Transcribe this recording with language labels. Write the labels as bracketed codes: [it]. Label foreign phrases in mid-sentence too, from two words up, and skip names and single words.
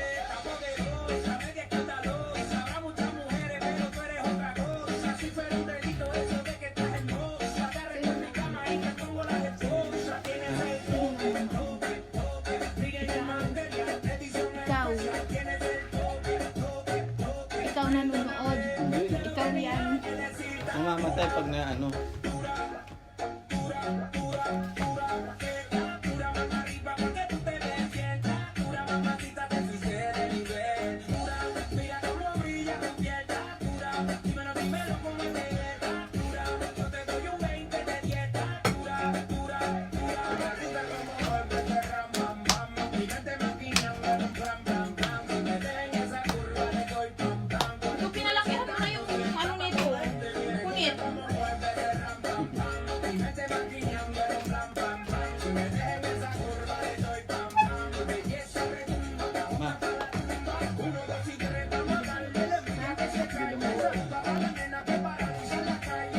[es] Está poderosa, media escandalosa. Habrá muchas mujeres, pero tú eres otra cosa. Si fuera un delito eso de que estás hermosa. Te arreglo en mi cama y te pongo las esposas. Tienes el toque, toque, toque. Sigue el material, edición [tl] Ikaw. [es] especial. Tienes el toque, toque, toque. [tl] Ikaw nanonood. Ikaw yan. Mamamatay pag na ano. [es] Dura más arriba porque tú te ves bien. Dura mamacita, te fuiste de nivel. Dura, mira cómo brilla tu piel. Dura, dímelo cómo te ves. Dura, yo te doy un 20 de 10. Dura, dura, dura. Mamacita como vuelve, ram, bam, bam. Mírate maquinando, ram, bam, bam. Si me den esa curva le doy pam, pam. [tl] Ito pinalakihan mo na yung ano nito. Kunit. [es] Mírate maquinando, ram, bam, bam. Si me den esa curva le doy pam, pam. Belleza redunda, Ma, uno, dos y tres, vamos a darle. Mira que se cae, me saluda a la nena que paraliza la calle.